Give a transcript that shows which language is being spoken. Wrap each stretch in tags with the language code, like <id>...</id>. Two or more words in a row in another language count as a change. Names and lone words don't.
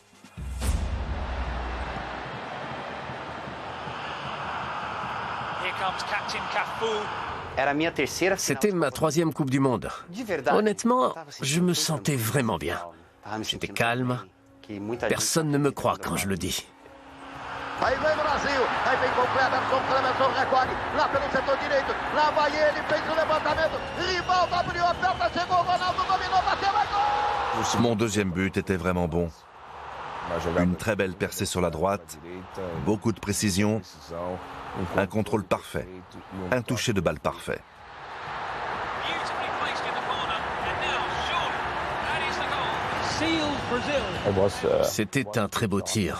<fr>C'était ma 3e Coupe du Monde. Honnêtement, je me sentais vraiment bien. J'étais calme. Personne ne me croit quand je le dis.</fr> <pt>Aí vem o Brasil, aí vem com o Cleberson, Cleberson recolhe, lá pelo setor direito, lá vai ele, fez o levantamento, Rivaldo abriu a perna, chegou o Ronaldo, dominou, bateu, vai gol!</pt> <fr>Mon deuxième but était vraiment bon. Une très belle percée sur la droite, beaucoup de précision, un contrôle parfait, un toucher de balle parfait. C'était un très beau tir.</fr>